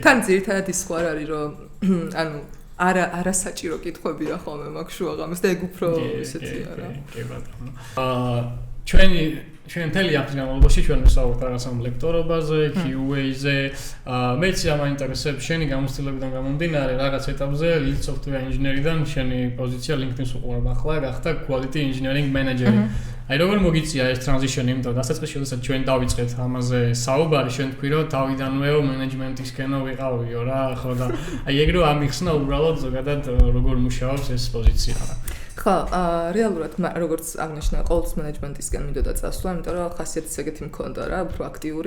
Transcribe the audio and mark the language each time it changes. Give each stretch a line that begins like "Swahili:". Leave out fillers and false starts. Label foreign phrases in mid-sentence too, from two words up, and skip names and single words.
Georgian: თან ძირითადად ის სხვა არის რომ ანუ არასაჭირო კითხვებია ხოლმე მაგ შუაღამეს და ეგ უფრო ისეთია რა კი ბატონო ჩვენ მთელი ამის განმავლობაში ჩვენ ვსაუბრობთ რაღაცა ლექტორობაზე, QA-ზე. მეც ამ ინტერესებს შენი გამოცდილებიდან გამომდინარე რაღაც ეტაპზე
English: lead software engineer-
Georgian: დან შენი პოზიცია LinkedIn-ს უყურებ ახლა გახდა
English: quality engineering manager-
Georgian: ი. აი როგორ მოგიწია ეს transition-ი, იმიტომ რომ დასაწყისში შესაძლოა ჩვენ დავიწყეთ ამაზე საუბარი, შენ თქვი რომ თავიდანვე მენეჯმენტისკენო ვიყავიო რა, ხო და აი ეგ რო ამიხსნა უბრალოდ ზოგადად როგორ მუშაობს ეს პოზიცია რა. ხო, რეალურად როგორც აღნიშნა, ყოველთვის მენეჯმენტისგან მინდოდა წასვლა, იმიტომ რომ ხასიათის ეგეთი მქონდა რა, უფრო აქტიური.